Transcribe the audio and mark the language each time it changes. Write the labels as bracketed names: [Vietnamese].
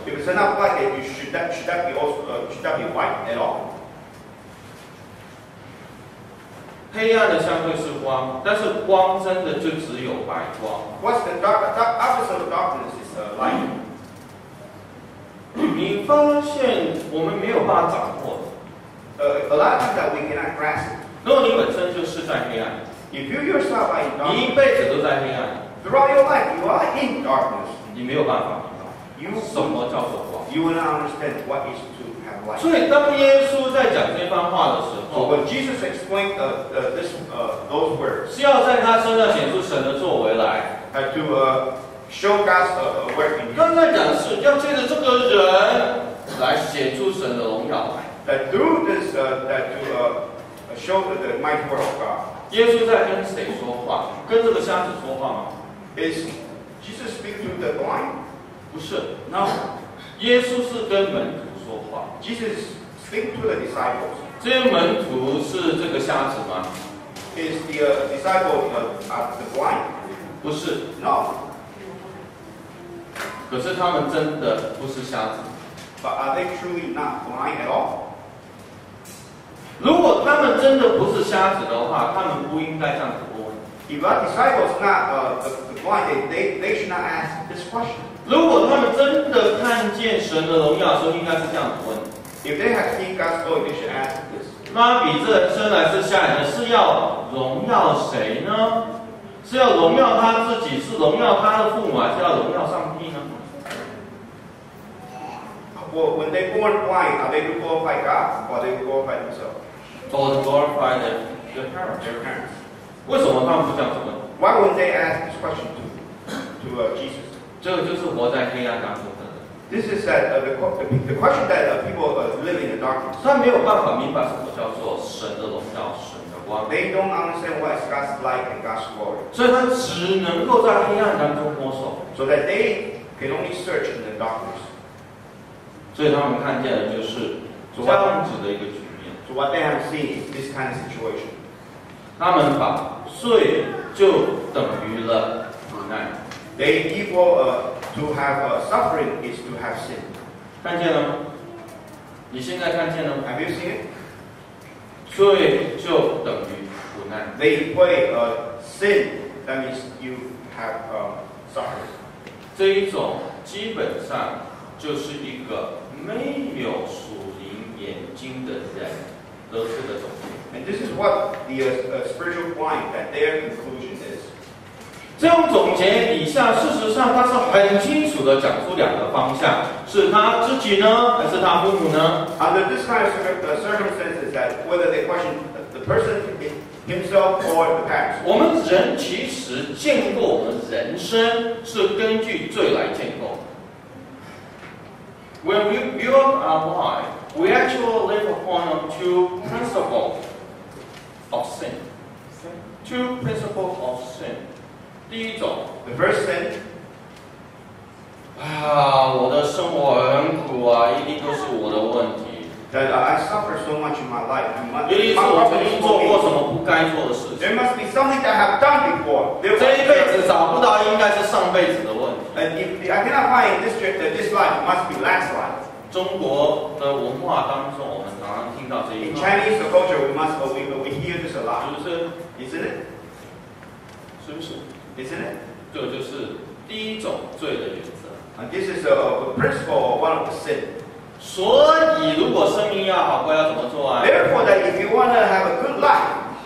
[English] If it's not black, then should that be also should that be white at all? [Chinese] 黑暗的相对是光，但是光真的就只有白光。 [English] What's the opposite of darkness is light. [Chinese] 你发现我们没有办法掌握的。 [English] A lot of times that we cannot grasp it. [Chinese] 如果你本身就是在黑暗， [English] If you yourself are in [Chinese] 你一 [English] darkness, [Chinese] 辈子都在黑暗， [English] throughout your life you are in darkness. [Chinese] 你没有办法明 [English] You [Chinese] 白什么叫做光。 [English] you will not understand what is to have light. [Chinese] 所以当耶稣在讲这番话的时 [English] So [Chinese] 候， [English] when Jesus explained those words, [Chinese] 是要在他身上显出神的作为来。 [English] to show God's work in you, [Chinese] 刚才讲的是要借着这个人来显出神的荣耀来。 [English] that through this that to show the mighty word of God. [Chinese] 耶稣在跟谁说话？跟这个瞎子说话吗？ [English] Is Jesus speak to the blind? [Chinese] 不是， [English] No. [Chinese] 耶稣是跟门徒说话。 [English] Jesus speak to the disciples. [Chinese] 这些门徒是这个瞎子吗？ [English] Is the disciple are the blind? [Chinese] 不是， [English] No. [Chinese] 可是他们真的不是瞎子。 [English] But are they truly not blind at all? [Chinese] 如果他们真的不是瞎子的话，他们不应该这样子问。 [English] If our disciples not the blind, they should not ask this question. [Chinese] 如果他们真的看见神的荣耀的时候，应该是这样子问： [English] If they have seen God's glory, they should ask this. [Chinese] 拉比这人生来是瞎眼的，是要荣耀谁呢？是要荣耀他自己，是荣耀他的父母，还是要荣耀上帝呢？ [English] Well, when they born blind, are they to glorify God or are they to glorify themselves? Or to glorify their parents. Their parents. [Chinese] 为什么他们不这样子问？ [English] Why wouldn't they ask this question to Jesus? [Chinese] 这个就是活在黑暗当中的人， [English] This is that the question that people live in the darkness. [Chinese] 他没有办法明白什么叫做神的荣耀、神的光， [English] They don't understand what is God's light and God's glory, [Chinese] 所以他只能够在黑暗当中摸索。 [English] so that they can only search in the darkness. [Chinese] 所以他们看见的就是这样子的一个局面。 [English] So what they have seen is this kind of situation. [Chinese] 他们把罪就等于了苦难， [English] They equal to have suffering is to have sin. [Chinese] 看见了吗？你现在看见了吗？ [English] Have you seen it? [Chinese] 罪就等于苦难。 [English] They equate sin. That means you have suffering. [Chinese] 这一种基本上就是一个没有属灵眼睛的人得出的总结。 [English] And this is what the spiritual blind, that their conclusion is. [Chinese] 这种总结以下，事实上他是很清楚的讲出两个方向：是他自己呢，还是他父母呢？ [English] Under this kind of circumstances, that whether they question the person himself or the parents. [Chinese] 我们人其实建构我们人生是根据罪来建构。 [English] When we build our life, we actually live upon two principles of sin. Two principles of sin. [Chinese] 第一种， [English] The first sin, [Chinese] 我的生活很苦啊，一定都是我的问题， [English] that I suffer so much in my life. [Chinese] 一定是我曾经做过什么不该做的事情。 [English] There must be something that I have done before. [Chinese] 这一辈子找不到，应该是上辈子的问题。 [English] And if I cannot find in this life, it must be last life. [Chinese] 中国的文化当中，我们常常听到这一 [English] In [Chinese] 话， [English] Chinese culture, we hear this a lot. [Chinese] 是不是？ [English] Isn't it? [Chinese] 是不是？ [English] Isn't it? [Chinese] 这就是第一种罪的原则。 [English] And this is a principle of one of the sin. [Chinese] 所以，如果生命要好过，要怎么做啊？ [English] Therefore, that if you want to have a good life,